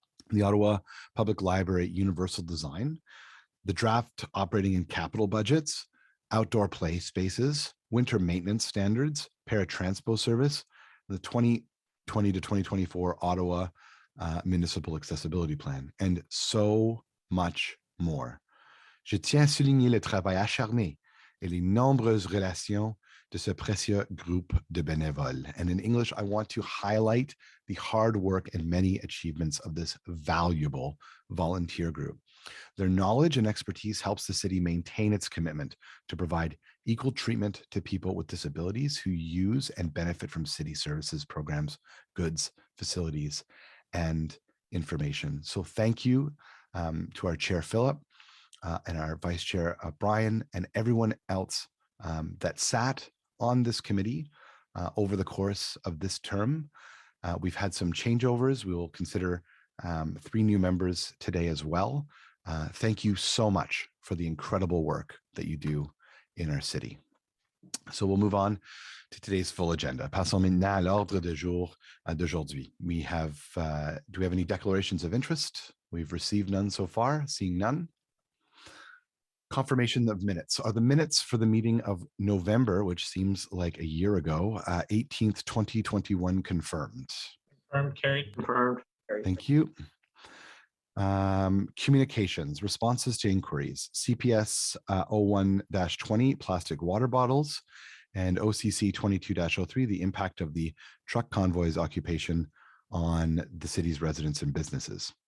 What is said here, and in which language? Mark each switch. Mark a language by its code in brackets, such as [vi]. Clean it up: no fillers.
[en] the Ottawa Public Library Universal Design, the draft operating and capital budgets, outdoor play spaces, winter maintenance standards, paratranspo service, the 2020 to 2024 Ottawa Municipal Accessibility Plan, and so much more. [fr] Je tiens à souligner le travail acharné et les nombreuses relations de ce précieux groupe de bénévoles. [en] And in English, I want to highlight the hard work and many achievements of this valuable volunteer group. Their knowledge and expertise helps the city maintain its commitment to provide equal treatment to people with disabilities who use and benefit from city services, programs, goods, facilities, and information. So thank you to our chair, Philip, and our vice chair, Brian, and everyone else that sat on this committee over the course of this term. We've had some changeovers. We will consider 3 new members today as well. Thank you so much for the incredible work that you do in our city. So we'll move on to today's full agenda. [fr] Passons maintenant à l'ordre du jour d'aujourd'hui. [en] Do we have any declarations of interest We've received none so far, seeing none. Confirmation of minutes. Are the minutes for the meeting of November, which seems like a year ago, 18th, 2021 confirmed? Confirmed, carried. Confirmed. Thank you. Communications, responses to inquiries, CPS 01-20, plastic water bottles, and OCC 22-03, the impact of the truck convoys occupation on the city's residents and businesses.